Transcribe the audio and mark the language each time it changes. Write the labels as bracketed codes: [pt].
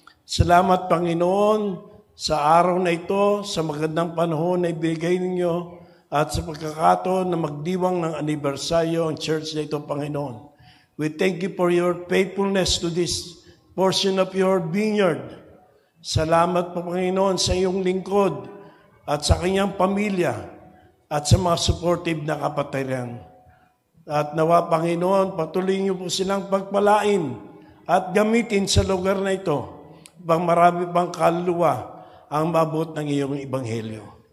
[tl] Salamat, Panginoon, sa araw na ito, sa magandang panahon na ibigay ninyo, at sa pagkakataon na magdiwang ng anibersaryo ang church na ito, Panginoon. [en] We thank you for your faithfulness to this portion of your vineyard. [tl] Salamat po, Panginoon, sa iyong lingkod at sa kanyang pamilya at sa mga supportive na kapatiran. At nawa, Panginoon, patuloy niyo po silang pagpalain at gamitin sa lugar na ito upang marami pang kaluluwa ang mabot ng iyong ebanghelyo.